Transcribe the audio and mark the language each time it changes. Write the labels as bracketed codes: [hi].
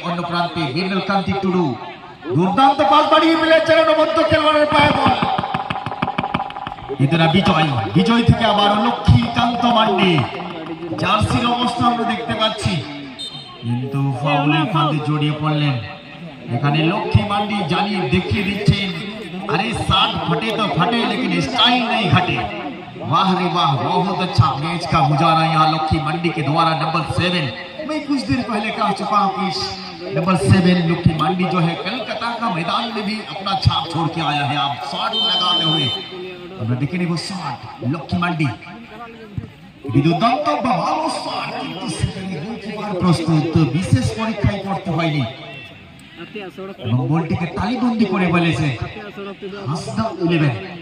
[bn] অন্য প্রান্তে মৃণাল কান্তি টুডু দুর্দান্ত পাস বাড়িয়ে ফেলেছেন, অনবদ্য খেলোয়াড়ের পায়ে বল। এদের বিজয় থেকে আবার লক্ষ্মীকান্ত মান্ডি জার্সির অবস্থা আমরা দেখতে পাচ্ছি, কিন্তু ফাউলের ফাঁদে জড়িয়ে পড়লেন। এখানে লক্ষ্মী মান্ডি জানিয়ে দেখিয়ে দিচ্ছেন, [hi] अरे साथ फटे तो फटे लेकिन स्टाइल नहीं घटे। वाह रे वाह, बहुत अच्छा मैच का मुजाहरा यहाँ लक्ष्मी मंडी के द्वारा। नंबर 7 मैं कुछ देर पहले कह चुका हूँ कि नंबर 7 लक्ष्मी मंडी जो है कलकत्ता का मैदान में भी अपना छाप छोड़ के आया है। आप शॉट लगाते हुए [bn] আমরা দেখে নেব শট লক্ষ্মী মান্ডি, দুর্দান্ত ভালো শট, কিন্তু সেখানে গোলকিপার প্রস্তুত, বিশেষ পরীক্ষায় করতে হয়নি এবং বলটিকে তালিবন্দি করে বলেছে হাসদা 11।